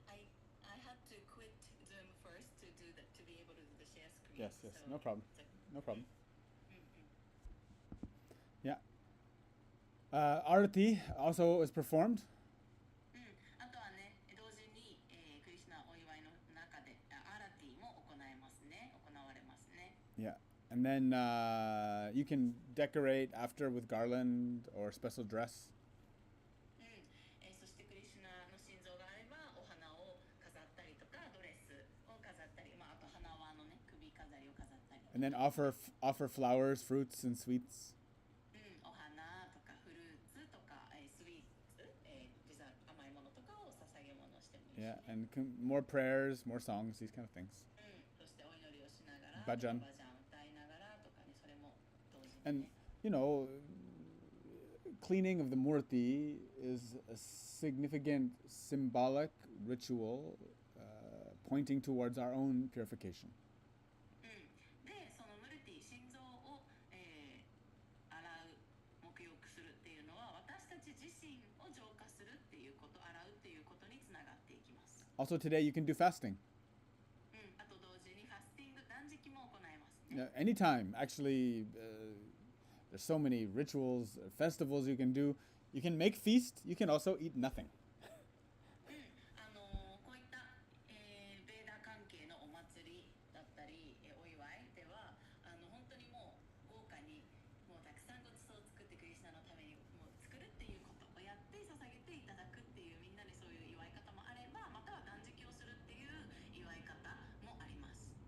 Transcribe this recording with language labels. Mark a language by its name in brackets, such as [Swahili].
[English] I had to quit Zoom first to do that to be able to do the share screen. Yes, yes, So no problem. it's like- No problem. [Japanese] うんうん。 [English] Yeah. Arati also is performed. [Japanese] あとはね、同時に、クリシュナお祝いの中でアラティも行われますね。 [English] Yeah. And then you can decorate after with garland or special dress. [Japanese] そしてクリシュナの心臓があればお花を飾ったりとかドレスを飾ったり、あと花輪のね首飾りを飾ったり。 [English] And then offer flowers, fruits, and sweets. [Japanese] お花とかフルーツとか、スイーツ、デザート甘いものとかを捧げ物してもいいし、ね。 [English] Yeah, and more prayers, more songs, these kind of things. [Japanese] そしてお祈りをしながら、バジャン歌いながらとかね、それも同時に、ね。 [English] And, you know, cleaning of the murti is a significant symbolic ritual pointing towards our own purification. [Japanese] で、そのムルティ心臓を、洗う沐浴するっていうのは私たち自身を浄化するっていうこと、洗うっていうことにつながっていきます。 [English] Also today you can do fasting. [Japanese] あと同時にファスティング断食も行いますね。 [English] Anytime, actually, there's so many rituals, festivals you can do. You can make feast. You can also eat nothing. [Japanese] こういった、ベーダ関係のお祭りだったり、お祝いでは本当にもう豪華にもうたくさんごちそうを作ってクリシュナのためにもう作るっていうことをやって捧げていただくっていうみんなでそういう祝い方もあれば、または断食をするっていう祝い方もあります。